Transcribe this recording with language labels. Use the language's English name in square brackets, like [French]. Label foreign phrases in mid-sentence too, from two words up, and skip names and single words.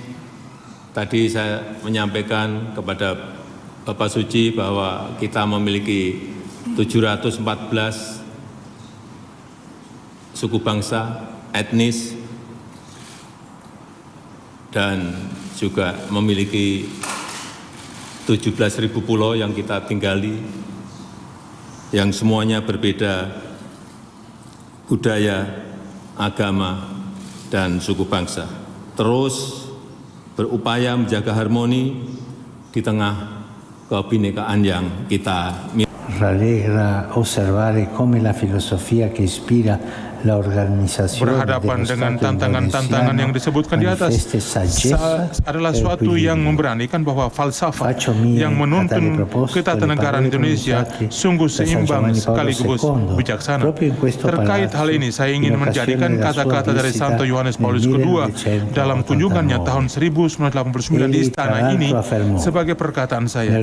[Indonesian] Tadi saya menyampaikan kepada Bapak Suci bahwa kita memiliki 714 suku bangsa, etnis, dan juga memiliki 17.000 pulau yang kita tinggali, yang semuanya berbeda budaya, agama, dan suku bangsa. Terus berupaya menjaga harmoni di tengah kebinekaan yang kita miliki. [Italian] Rallegra osservare come la filosofia che ispira la organizzazione [Indonesian] berhadapan dengan tantangan-tantangan yang disebutkan di atas adalah suatu yang memberanikan bahwa falsafah yang menuntun ketatanegaraan Indonesia sungguh seimbang sekaligus bijaksana. Terkait hal ini, saya ingin menjadikan kata-kata dari Santo Yohanes Paulus II dalam kunjungannya tahun 1989 di istana ini sebagai perkataan saya.